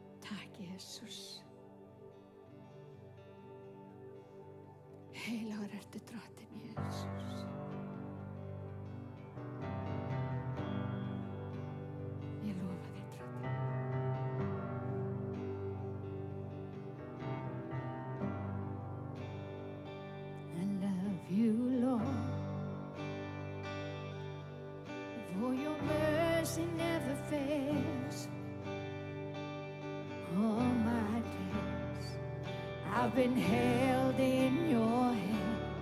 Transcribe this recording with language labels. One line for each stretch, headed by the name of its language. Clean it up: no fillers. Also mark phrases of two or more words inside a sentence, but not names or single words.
Icelandic: Takk, Jesus. Heilagur ertu drottinn, Jesus. Ég lofa þér, drottinn.
English: I love you, Lord, for your mercy never fails. All my days I've been held in your hand.